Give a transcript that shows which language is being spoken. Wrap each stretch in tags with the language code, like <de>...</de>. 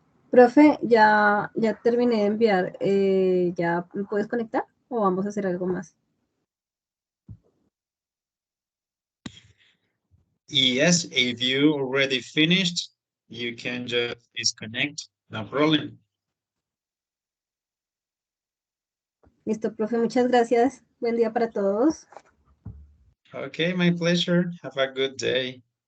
<es>Profe, ya terminé de enviar. ¿Ya me puedes conectar o vamos a hacer algo más?</es> <en>Yes, if you already finished, you can just disconnect. No problem.</en> <es>Listo, profe, muchas gracias. Buen día para todos.</es> <en>Okay, my pleasure. Have a good day.</en>